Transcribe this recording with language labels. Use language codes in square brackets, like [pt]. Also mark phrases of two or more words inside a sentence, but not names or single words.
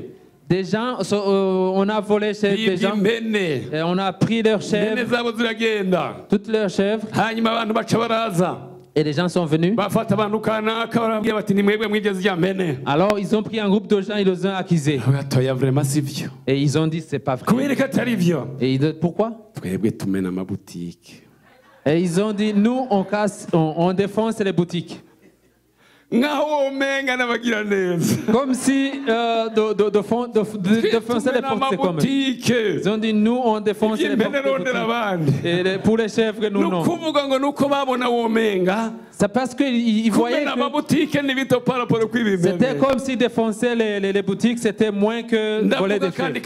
[fr] des gens, on a volé chez des [rn] bibye [fr] gens, [rn] impene. [fr] et on a pris leurs [rn] impene [fr] chèvres, [rn] zabo ziragenda. [fr] toutes leurs chèvres, [rn] hanyuma abantu baca baraza. [fr] Et les gens sont venus. [rn] bafata abantu kanaka barabwira bati ni mwebwe mwigeze ijya mpene. [fr] Alors ils ont pris un groupe de gens, ils les ont accusés. [rn] Batoya vraiment si byo. [fr] Et ils ont dit c'est pas vrai. [rn] Kubera ko atari byo. [fr] Et ils disent pourquoi? [rn] Twebwe tumena amabutike. [fr] Et ils ont dit nous on casse, on défonce les boutiques. [rn] Ngaho omenga n'abagira neza. [fr] Comme si défoncer les portes c'est comme. Ils ont dit nous on défonce les portes. Et pour les chèvres nous non. C'est parce qu'ils voyaient que c'était comme si défoncer les boutiques c'était moins que voler des chèvres.